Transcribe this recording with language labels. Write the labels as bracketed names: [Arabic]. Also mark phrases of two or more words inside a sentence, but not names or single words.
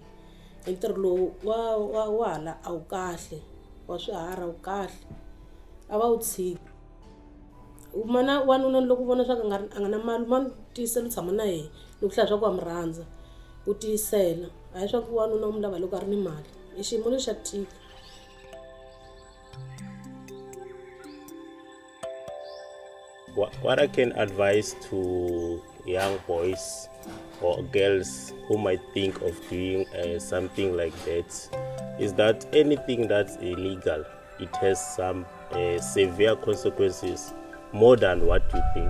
[Tsonga] Entirho lowu wa hala a wu kahle, wa swiharhi a wu kahle, a va wu tshika. Mana wanuna loko vona swa ku a nga na mali, mani tiyisela u tshama na yena, loko hlaya swa ku wa mi rhandza u tiyisela, hayi swa ku wanuna u mi lava loko a ri ni mali. I xiyimo lexi xa tika. [English] What I can advise to young boys or girls who might think of doing something like that is that anything that's illegal, it has some severe consequences, more than what you think.